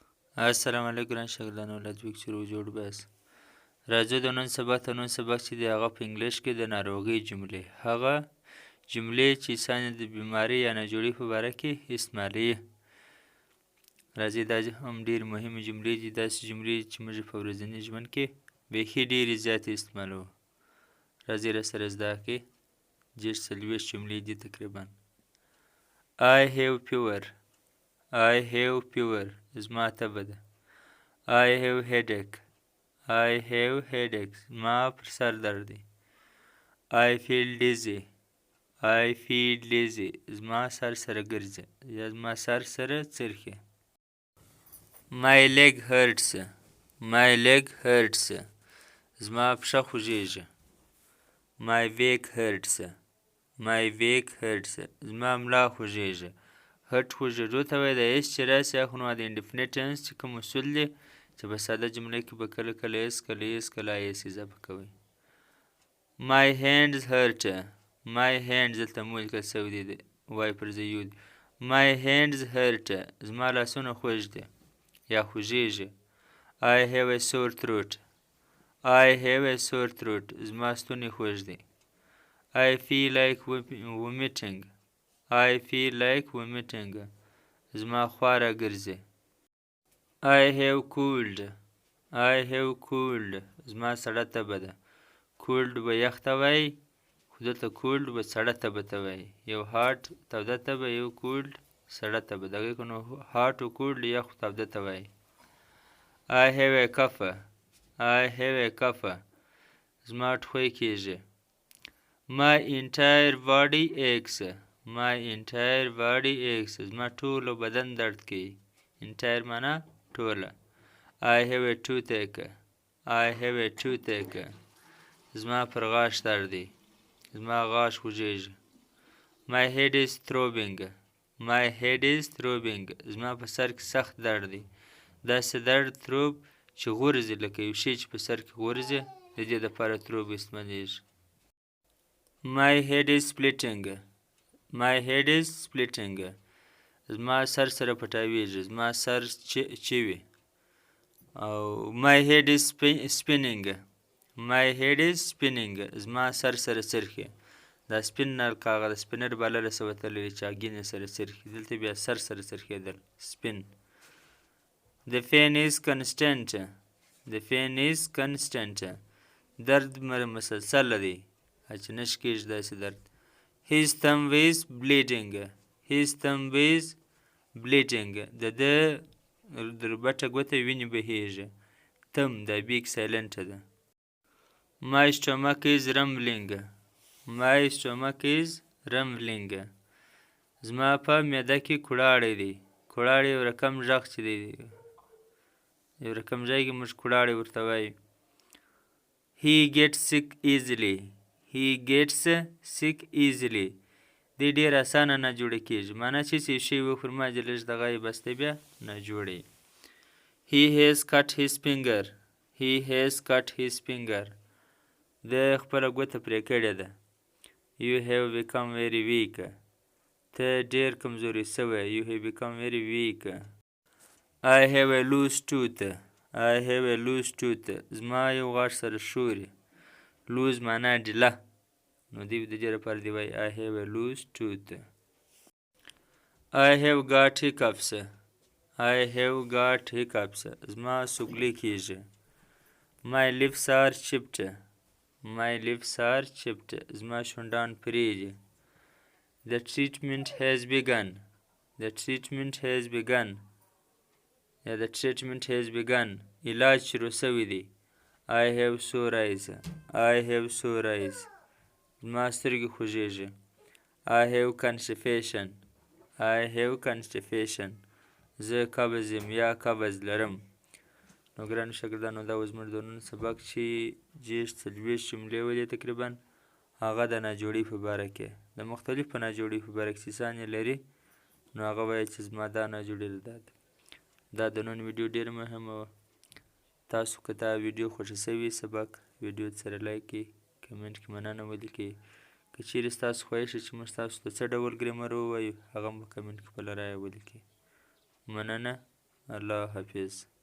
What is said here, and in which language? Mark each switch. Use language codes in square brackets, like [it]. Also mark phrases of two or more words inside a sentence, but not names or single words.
[ps] السلام علیکم ګران شاګردانو لطفي چې جوړ بس راځو د نن سبق چې دی هغه په انګلیش کې د ناروغۍ جملې هغه جملې چې انسان د بیمارۍ یا ناجوړۍ په باره کې استعمالوي راځئ دا هم ډېرې مهمې جملې دي داسې جملې چې موږ په ورځني ژوند کې بیخي ډېرې زیاتې استعمالوو راځئ راسره زده کړئ دېرش څلوېښت جملې دي تقریبا [en] I have fever I have fever [ps] زما تبه ده [en] I have headache I have headache [ps] زما پر سر درد دی [en] I feel dizzy I feel dizzy [ps] زما سر سره ګرځي یا زما سر سره څرخي [en] My leg hurts My leg hurts [ps] زما پښه خوږیږي [en] My back hurts My back hurts [ps] زما ملا خوږیږي هټ خوږېدو ته وایي دا ایس چې راسي اخو نو د [en] indefinite tense [ps] چې کوم اصول دی چې په ساده جمله کې به کله کله ایس کله ایس اضافه کوئ [en] My hands hurt My hands [ps] دلته ملیکل سوی دی وای پر ځای یو دی [en] My hands hurt [ps] زما لاسونه خوږ دي یا خوږیږي [en] I have a sore throat I have a sore throat [ps] زما ستونی خوږ دی [en] I feel like vomiting I feel like vomiting [ps] زما خوا را ګرځي [en] I have cold I have cold [ps] زما سړه تبه ده cold به یخ ته وایي خو دلته cold به سړه تبه ته وایي یو hot توده تبه یو cold سړه تبه دغه که نو hot او cold یخ توده ته وایي [en] I have a cough I have a cough [ps] زما ټوخی کېږي [en] My entire body aches My entire body aches [ps] زما ټوله بدن درد کوي entire معنا ټوله [en] I have a toothache I have a toothache [ps] زما پر غاښ درد دی زما غاښ خوږیږي [en] My head is throbbing My head is throbbing [ps] زما په سر کې سخت درد دی داسې درد throb چې غورځي لکه یو شی چې په سر کې غورځي د دې دپاره throb استعمالیږي [en] My head is splitting My head is splitting [ps] زما سر سره پټاویږي زما سر چوي او [en] My head is spinning My head is spinning [ps] زما سر سره څرخي دا سپینر کاغه د سپینر بالا له څه وتلی چې اګینې سره څرخي دلته بیا سر سره څرخېدل سپین [en] The pain is constant The pain is constant [ps] درد مسلسل دی چې نش کېږي داسې درد [en] His thumb is bleeding His thumb is bleeding [ps] د ده ربټه ګوته وینې بهیږي thumb دا بیګ سایلنټ ده [en] My stomach is rumbling My stomach is rumbling [ps] زما په معده کې کوړاړی دی کوړاړی یو رقم غږ چې دی یو رقم ځای کې موږ کوړاړی ورته وایو [en] He gets sick easily He gets sick easily [ps] دی ډېر اسانه نه جوړه کېږي معنا چې څه شی وخوري ماجې لږ دغه یې بس دی بیا نه جوړی [en] He has cut his finger He has cut his finger [ps] د خپله ګوته پرې کړې ده [en] You have become very weak [ps] ته ډېر کمزوری سوی [en] You have become very weak I have a loose tooth I have a loose tooth [ps] زما یو غاښ سره شوري لوز معنا ډیله نو دی د دې لپاره دی وایي [en] I have a loose tooth I have got hiccups I have got hiccups [ps] زما سوکلي کېږي [en] My lips are chipped My lips are chipped [ps] زما شونډان پرېږي [en] The treatment has begun The treatment has begun یا The treatment has begun [ps] علاج شروع سوی دی [en] I have sore eyes I have sore eyes [ps] زما سترګې خوږیږي [en] I have constipation I have constipation [ps] زه قبض یم یا قبض لرم نو ګرانو شاګردانو دا و زموږ د نن سبق چې دېرش څلوېښت جملې ولې تقریبا هغه د ناجوړۍ په باره کې د مختلفو ناجوړۍ په باره کې چې ځان یې لري نو هغه وایي چې زما دا ناجوړي ده دا د نن ویډیو ډېره مهمه وه تاسو که دا ویډیو خوښه سوي سبق ویډیو سره لایک کړئ کمنټ کې مننه ولیکئ که چیرې ستاسو خوښه چې موږ تاسو ته څه ډول ګرامر ووایو هغه هم په کمنټ کې خپله رایه ولیکئ مننه الله حافظ.